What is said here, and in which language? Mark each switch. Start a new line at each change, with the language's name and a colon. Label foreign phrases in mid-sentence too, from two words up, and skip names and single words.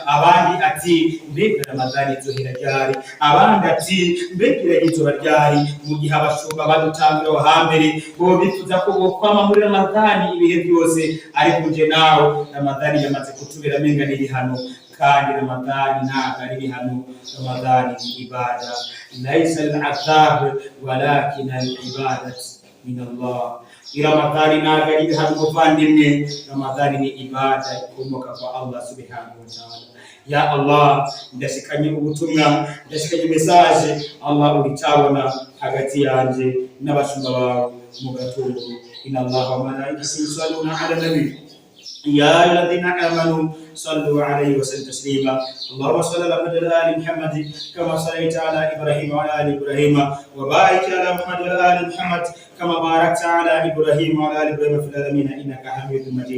Rundi: Abandi ati mbega Ramadani izohera ryari, abandi ati mbega iragizoba ryari. Mu gihe abashumba badutangira hambere bo bifuza ko bokwama muri Ramadani ibihe byose, ariko nje nawe Ramadani yamaze kutubera menga n'ibihano. Kandi Ramadani ntabwo ari ibihano, Ramadani ni ibada.
Arabic: ليس العذاب ولكن العبادات من الله.
Rundi: Ramadani ntabwo ari ibihano muvandimwe, Ramadani ni ibada ikomoka kwa Allah
Arabic: سبحانه وتعالى. يا الله,
Rundi: ndashikanye ubutumwa, ndashikanye message Allah uritabona hagati yanje n'abashumba bawe mu gatondo.
Arabic: إن الله وملائكته يصلون على النبي يا الذين آمنوا صلوا عليه وسلموا تسليما. اللهم صل على آل محمد كما صليت على إبراهيم وعلى آل إبراهيم، وبارك على محمد وعلى آل محمد كما باركت على إبراهيم وعلى آل إبراهيم في العالمين إنك حميد مجيد.